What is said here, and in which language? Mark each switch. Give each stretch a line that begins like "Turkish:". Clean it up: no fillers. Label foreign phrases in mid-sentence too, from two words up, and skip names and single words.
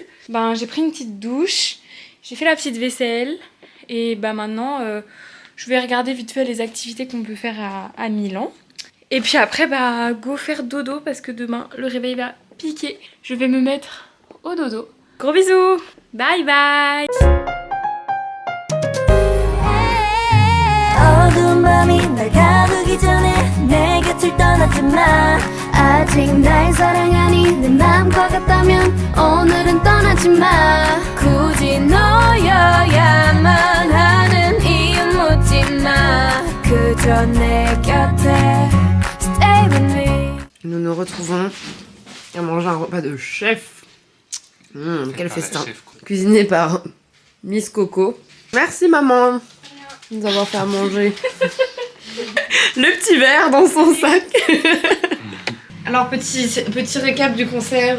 French: Ben, j'ai pris une petite douche, j'ai fait la petite vaisselle et bah maintenant, je vais regarder vite fait les activités qu'on peut faire à Milan. Et puis après, bah, go faire dodo parce que demain, le réveil va piquer. Je vais me mettre au dodo. Gros bisous.
English: Bye bye.
Korean: 어두운 밤이 날 가두기 전에 내 곁을 떠나지 마 아직 날 사랑하니 내 맘과 같다면 오늘은 떠나지 마 굳이 너여야만 하는 이유 묻지 마 그저 내 곁에
English: Stay with me.
French: Nous nous retrouvons à manger un repas de chef. Quel festin. Cuisiné par Miss Coco. Merci maman de nous avoir fait à manger. Le petit verre dans son sac. Alors petit récap du concert.